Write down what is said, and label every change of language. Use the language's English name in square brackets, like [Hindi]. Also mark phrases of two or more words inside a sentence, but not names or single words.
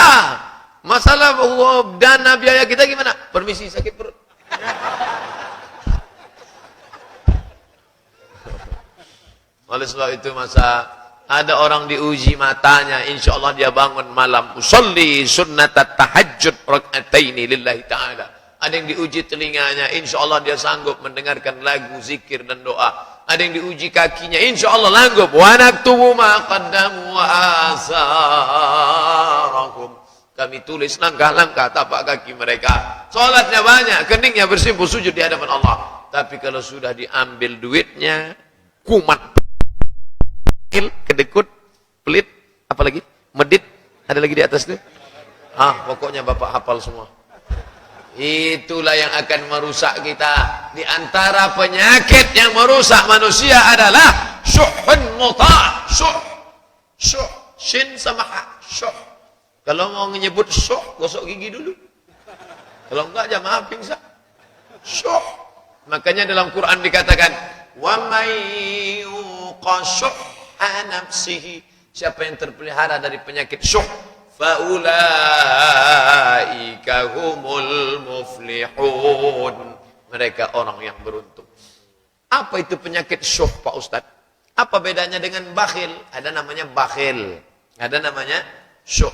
[Indonesian] Masalah dana biaya kita gimana? Permisi, sakit perut. Oleh sebab itu masa ada orang diuji matanya, [Arabic] إن شاء الله [Indonesian] dia bangun malam, [Arabic] أصلي سنة التهجد ركعتين لله تعالى. [Indonesian] Ada yang diuji telinganya, [Arabic] إن شاء الله [Indonesian] dia sanggup mendengarkan lagu, zikir dan doa. Ada yang diuji kakinya, [Arabic] إن شاء الله [Indonesian] sanggup. [Arabic] ونكتب ما قدموا وآثاركم. [Indonesian] Kami tulis langkah-langkah tapak kaki mereka. Salatnya banyak, keningnya bersimpuh sujud di hadapan Allah. Tapi kalau sudah diambil duitnya, kumat, kedekut, pelit, apa lagi? Medit, ada lagi di atas itu? Pokoknya Bapak hafal semua. Itulah yang akan merusak kita. Di antara penyakit yang merusak manusia adalah [Arabic] شح مطاع'. [Indonesian] Syuh, shin sama ha, syuh. Kalau mau menyebut syuh, gosok gigi dulu. Kalau enggak, jamaah pingsan. Syuh. Makanya dalam Quran dikatakan, [Arabic] ومن يوق شح نفسه, [Indonesian] siapa yang terpelihara dari penyakit syuh, [Arabic] فأولئك هم المفلحون, [Indonesian] mereka orang yang beruntung. Apa itu penyakit syuh Pak Ustadz? Apa bedanya dengan bakhil? Ada namanya bakhil, ada namanya syuh.